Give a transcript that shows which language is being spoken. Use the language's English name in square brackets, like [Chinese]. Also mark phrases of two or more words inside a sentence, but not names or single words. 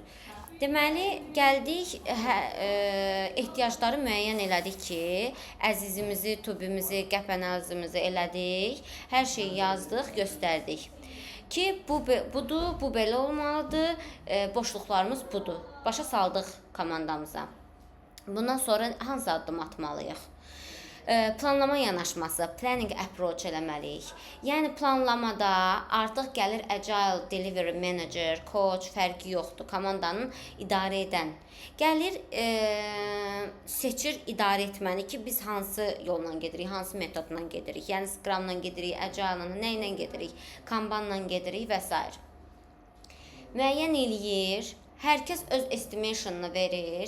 [Azerbaijani] Deməli, gəldik, ehtiyacları müəyyən elədik ki, əzizimizi, tubimizi, qəpənəzimizi elədik. Hər şeyi yazdıq, göstərdik. Ki, budur, bu belə olmalıdır, boşluqlarımız budur. Başa saldıq komandamıza. Bundan sonra hansı addım atmalıyıq? Planlama yanaşması, [English] planning approach [Azerbaijani] eləməliyik. Yəni planlamada artıq gəlir [English] agile delivery manager, coach, [Azerbaijani] fərqi yoxdur. Komandanın idarə edən. Gəlir seçir idarə etməni ki, biz hansı yolla gedirik, hansı metodla gedirik. Yəni Scrum-la gedirik, agile-la, nə ilə gedirik, Kanban-la gedirik və s. Müəyyən eləyir, hər kəs öz estimation-ını verir.